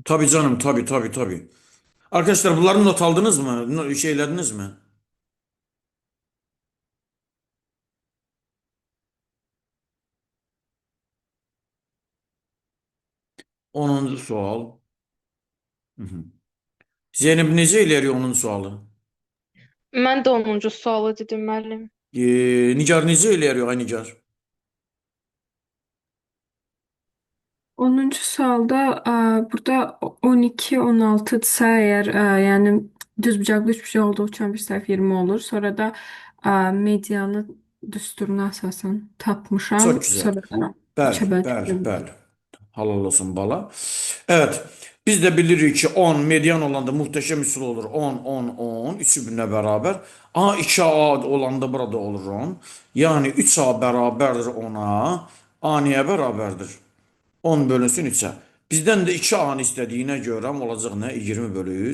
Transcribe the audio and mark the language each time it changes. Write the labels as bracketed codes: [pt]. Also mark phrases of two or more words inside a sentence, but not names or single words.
[tr] Tabii canım, tabii tabii tabii. Arkadaşlar bunları not aldınız mı? Şeylediniz mi? 10. sual. [az] Hı hı. Zeynep necə eləyir 10. sualı? Mən də 10-cu sualı dedim, müəllim. Nigar necə eləyir ay Nigar? 10-cu sualda burada 12, 16-dırsa [tr] eğer yani [az] düzbucaqlı üçbucaq olduğu üçün bir səhv 20 olur. Sonra da medianı düsturuna əsasən [tr] Çok [az] tapmışam. [tr] güzel. [az] Sonra da Bəli, 3-ə bəli, böləcəm. bəli. Halal olsun bala. [tr] Evet. Biz de bilirik ki 10 median olanda muhteşem üsul olur. 10, 10, 10. Üçü birbirine beraber. A 2A olanda burada olur 10. Yani 3A beraberdir 10'a. A niye beraberdir? 10 bölünsün 3'e. Bizden de 2A'nı istediğine göre olacak ne?